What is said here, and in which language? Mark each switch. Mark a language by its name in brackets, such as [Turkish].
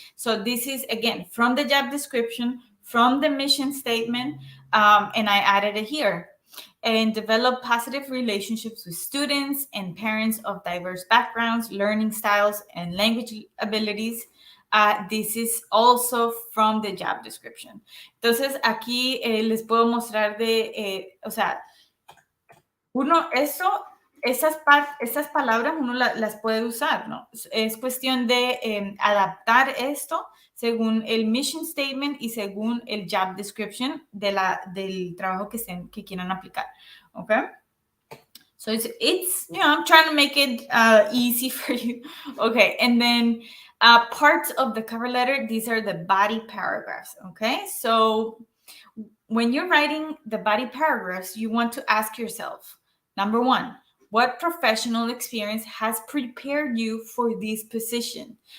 [English] So this is, again, from the job description, from the mission statement, and I added it here. And develop positive relationships with students and parents of diverse backgrounds, learning styles, and language abilities. This is also from the job description. [Spanish] Entonces, aquí les puedo mostrar o sea, estas palabras uno las puede usar, ¿no? Es cuestión de adaptar esto según el mission statement y según el job description del trabajo que quieran aplicar, ¿ok? [English] So it's I'm trying to make it easy for you. Okay, and then parts of the cover letter, these are the body paragraphs, okay? So when you're writing the body paragraphs, you want to ask yourself, number one, what professional experience has prepared you for this position?